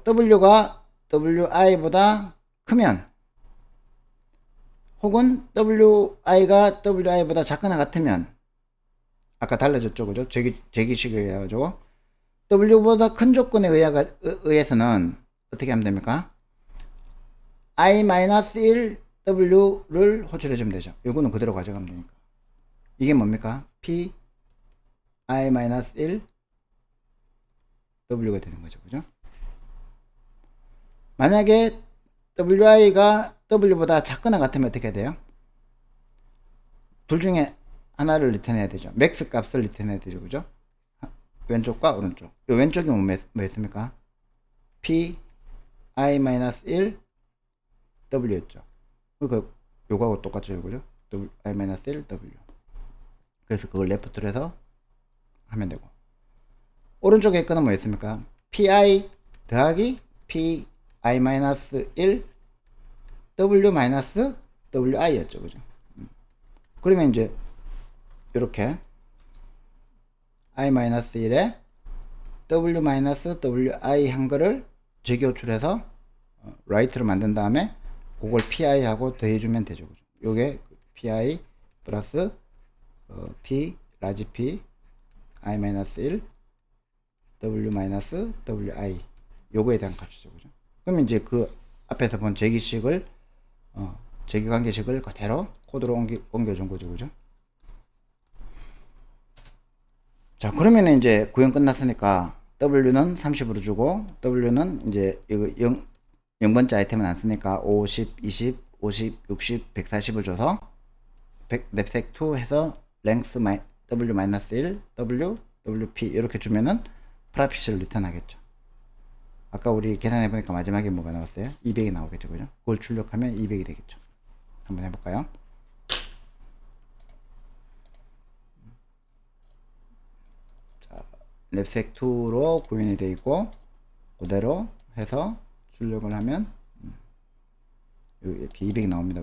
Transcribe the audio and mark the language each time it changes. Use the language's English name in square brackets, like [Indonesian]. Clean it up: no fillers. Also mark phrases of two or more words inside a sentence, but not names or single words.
[Korean] w가 wi보다 크면 혹은 wi가 wi보다 작거나 같으면 아까 달라졌죠. 그죠? 제기식에 의해가지고 w보다 큰 조건에 의해서는 어떻게 하면 됩니까? i-1 w를 호출해 주면 되죠. 이거는 그대로 가져가면 되니까. 이게 뭡니까? p i-1 w가 되는 거죠. 그죠? 만약에 wi가 w보다 작거나 같으면 어떻게 해야 돼요? 둘 중에 하나를 리턴해야 되죠. 맥스 값을 리턴해야 되죠. 그죠? 왼쪽과 오른쪽. 요 왼쪽이 뭐였습니까? p i-1 w였죠. 그 요거하고 똑같죠. 그죠? i-1 w. 그래서 그걸 레프트로 해서 하면 되고. 오른쪽에 거는 뭐였습니까? pi 더하기 pi-1 w-wi였죠. 그죠? 그러면 이제 이렇게 i-1에 w-wi 한 거를 재교출해서 라이트로 만든 다음에 그걸 pi 하고 더해주면 되죠. 그죠? 요게 pi 플러스 p 라지 p i-1 w-wi 요거에 대한 값이죠. 그죠? 그러면 이제 그 앞에서 본 제기식을 제기관계식을 그대로 코드로 옮겨준 거죠. 그죠? 자, 그러면 이제 구현 끝났으니까 w는 30으로 주고 w는 이제 이거 0번째 아이템은 안 쓰니까 50, 20, 50, 60, 140을 줘서 랩색2 해서 length w-1 w wp 이렇게 주면은 프라핏을 리턴하겠죠. 아까 우리 계산해 보니까 마지막에 뭐가 나왔어요? 200이 나오겠죠. 그죠? 그걸 출력하면 200이 되겠죠. 한번 해볼까요? 자, 랩색2로 구현이 되어 있고 그대로 해서 출력을 하면 이렇게 200이 나옵니다.